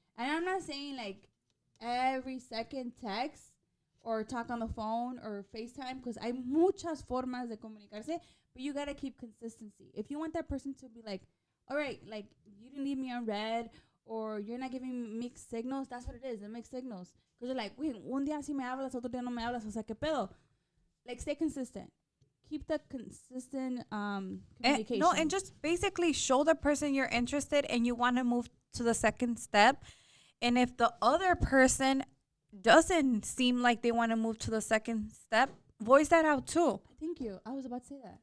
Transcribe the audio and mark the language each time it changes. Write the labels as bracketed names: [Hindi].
[English] And I'm not saying like every second text or talk on the phone or FaceTime, because [Spanish] hay muchas formas de comunicarse, [English] but you gotta keep consistency. If you want that person to be like, all right, like, you didn't leave me on red, or you're not giving mixed signals, that's what it is, the mixed signals. Because you're like, wait, [Spanish] un día sí me hablas, otro día no me hablas, o sea, ¿qué pedo? [English] Like, stay consistent. Keep the consistent communication. And just basically show the person you're interested and you want to move to the second step. And if the other person doesn't seem like they want to move to the second step, voice that out too. Thank you. I was about to say that.